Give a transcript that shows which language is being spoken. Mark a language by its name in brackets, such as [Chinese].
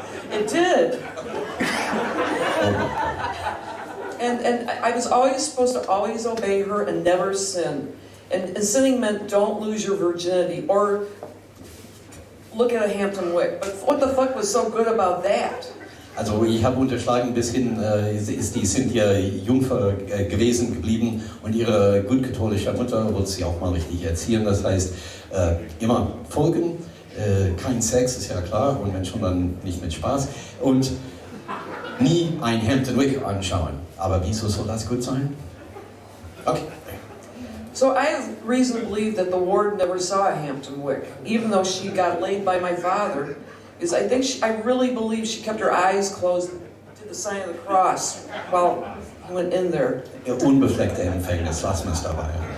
[English] It did. And I was always supposed to always obey her and never sin. And sinning meant don't lose your virginity or look at a Hampton Wick. But what the fuck was so good about that? [German] Also ich habe unterschlagen, bis hin die Cynthia Jungfer gewesen geblieben und ihre gut katholische Mutter wollte sie auch mal richtig erziehen. Das heißt, immer folgen, kein Sex, ist ja klar, und wenn schon, dann nicht mit Spaß. Und nie ein Hampton Wick anschauen. Aber wieso soll das gut sein? Okay. [English] So I have reason to believe that the warden never saw a Hampton Wick, even though she got laid by my father. Because I really believe she kept her eyes closed, did the sign of the cross while he went in there. [German] Unbefleckte Empfängnis, lassen wir es dabei.